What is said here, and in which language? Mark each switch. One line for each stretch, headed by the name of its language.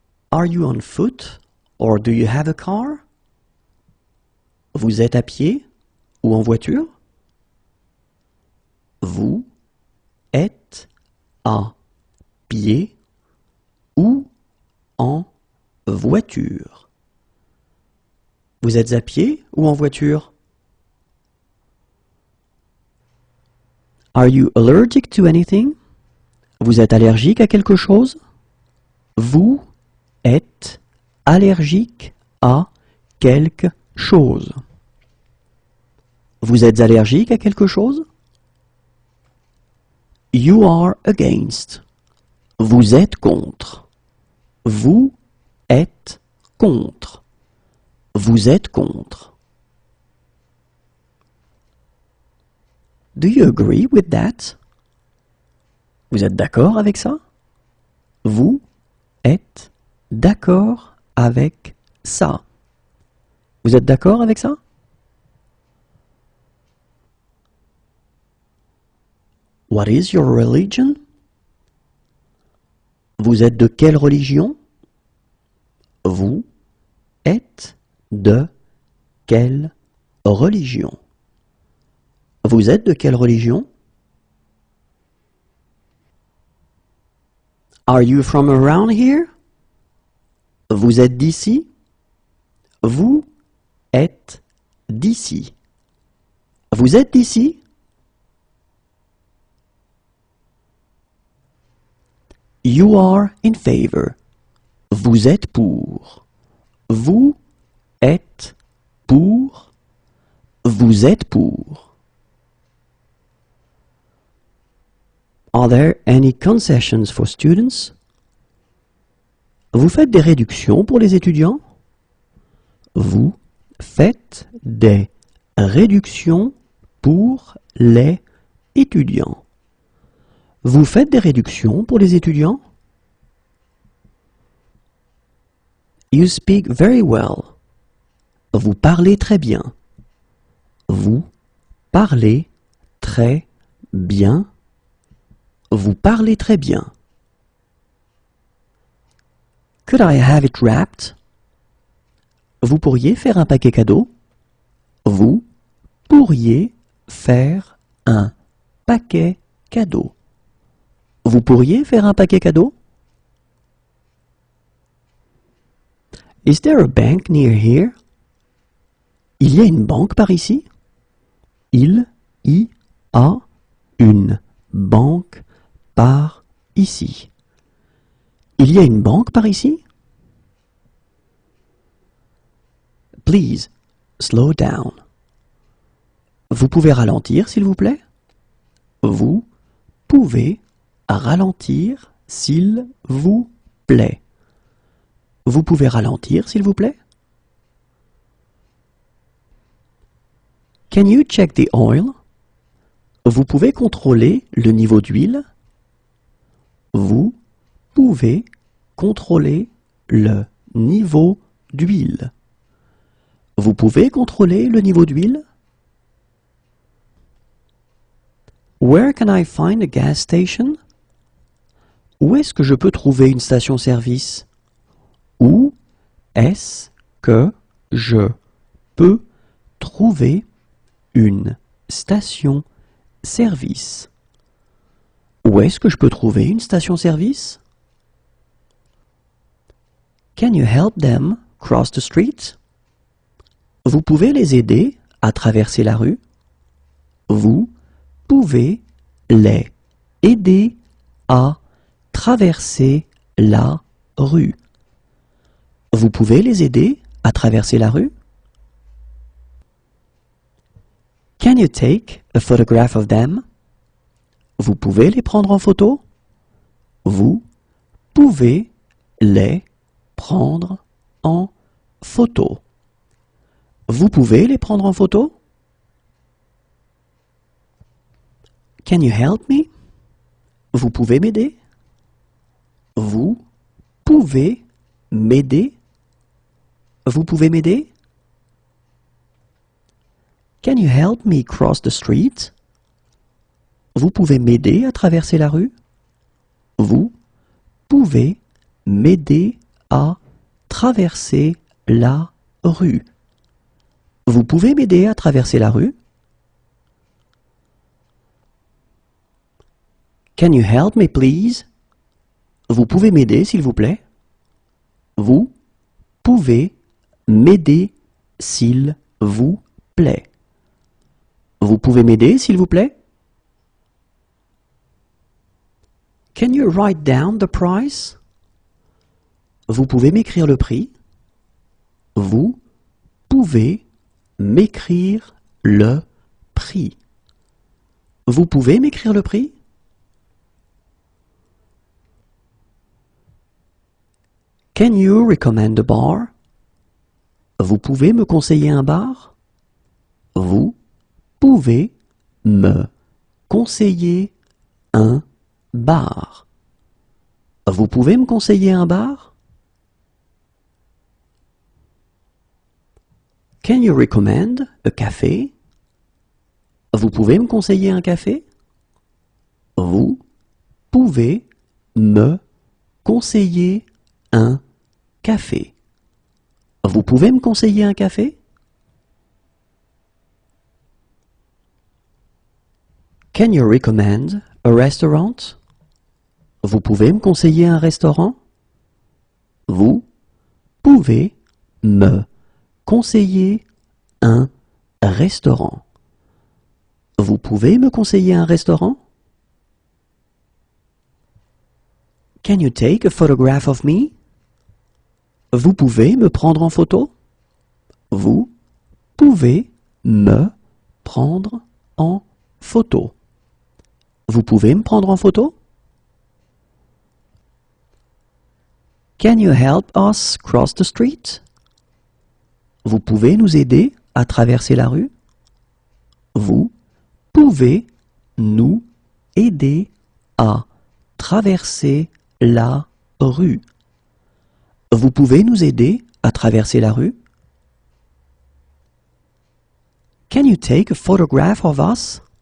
English: Are you on foot or do you have a car?
French: Vous êtes à pied ou en voiture? Vous êtes à pied ou en voiture? Vous êtes à pied ou en voiture?
English: Are you allergic to anything?
French: Vous êtes allergique à quelque chose? Vous êtes allergique à quelque chose. Vous êtes allergique à quelque chose?
English: You are against.
French: Vous êtes contre. Vous êtes contre. Vous êtes contre.
English: Do you agree with that?
French: Vous êtes d'accord avec ça? Vous êtes d'accord avec ça? Vous êtes d'accord avec ça?
English: What is your religion?
French: Vous êtes de quelle religion? Vous êtes de quelle religion? Vous êtes de quelle religion?
English: Are you from around here?
French: Vous êtes d'ici? Vous êtes d'ici. Vous êtes d'ici?
English: You are in favor.
French: Vous êtes pour. Vous êtes pour. Vous êtes pour.
English: Are there any concessions for students?
French: Vous faites des réductions pour les étudiants? Vous faites des réductions pour les étudiants. Vous faites des réductions pour les étudiants?
English: You speak very well.
French: Vous parlez très bien. Vous parlez très bien. Vous parlez très bien.
English: Could I have it wrapped?
French: Vous pourriez faire un paquet cadeau? Vous pourriez faire un paquet cadeau. Vous pourriez faire un paquet cadeau?
English: Is there a bank near here?
French: Il y a une banque par ici? Il y a une banque par ici. Il y a une banque par ici?
English: Please, slow down.
French: Vous pouvez ralentir, s'il vous plaît? Vous pouvez ralentir, s'il vous plaît. Vous pouvez ralentir, s'il vous plaît?
English: Can you check the oil?
French: Vous pouvez contrôler le niveau d'huile? Vous pouvez contrôler le niveau d'huile. Vous pouvez contrôler le niveau d'huile?
English: Where can I find a gas station?
French: Où est-ce que je peux trouver une station-service? Où est-ce que je peux trouver une station-service? Où est-ce que je peux trouver une station-service?
English: Can you help them cross the street?
French: Vous pouvez les aider à traverser la rue? Vous pouvez les aider à traverser la rue. Vous pouvez les aider à traverser la rue?
English: Can you take a photograph of them?
French: Vous pouvez les prendre en photo? Vous pouvez les prendre en photo. Vous pouvez les prendre en photo?
English: Can you help me?
French: Vous pouvez m'aider? Vous pouvez m'aider? Vous pouvez m'aider?
English: Can you help me cross the street?
French: Vous pouvez m'aider à traverser la rue? Vous pouvez m'aider à traverser la rue? Vous pouvez m'aider à traverser la rue?
English: Can you help me please?
French: Vous pouvez m'aider s'il vous plaît? Vous pouvez m'aider s'il vous plaît? Vous pouvez m'aider s'il vous plaît?
English: Can you write down the price?
French: Vous pouvez m'écrire le prix? Vous pouvez m'écrire le prix? Vous pouvez m'écrire le prix?
English: Can you recommend a bar?
French: Vous pouvez me conseiller un bar? Vous pouvez me conseiller un bar? Vous pouvez me conseiller un bar?
English: Can you recommend a café?
French: Vous pouvez me conseiller un café? Vous pouvez me conseiller un café? Vous pouvez me conseiller un café?
English: Can you recommend a restaurant?
French: Vous pouvez me conseiller un restaurant? Vous pouvez me conseiller un restaurant? Vous pouvez me conseiller un restaurant?
English: Can you take a photograph of me?
French: Vous pouvez me prendre en photo? Vous pouvez me prendre en photo? Vous pouvez me prendre en photo?
English: Can you help us cross the street?
French: Vous pouvez nous aider à traverser la rue? Vous pouvez nous aider à traverser la rue? Vous pouvez nous aider à traverser la rue?
English: Can you take a photograph of us?